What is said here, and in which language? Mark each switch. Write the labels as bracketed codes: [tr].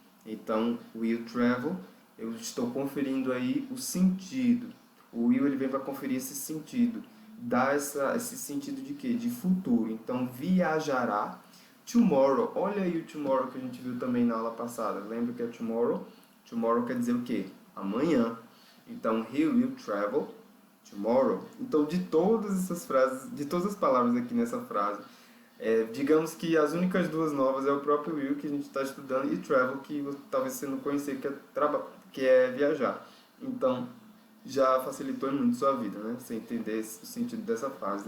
[pt] Então, [en] will travel, [pt] eu estou conferindo aí o sentido. O will ele vem para conferir esse sentido, dar esse sentido de quê? De futuro. Então, viajará. Tomorrow, olha aí o tomorrow que a gente viu também na aula passada. Lembra que é tomorrow? Tomorrow quer dizer o quê? Amanhã. [en] Então, he will travel tomorrow. [pt] Então, de todas essas frases, de todas as palavras aqui nessa frase, digamos que as únicas duas novas é o próprio will que a gente está estudando e travel que talvez você não conhecia, que é viajar. Então, já facilitou muito sua vida, né? Você entender o sentido dessa frase.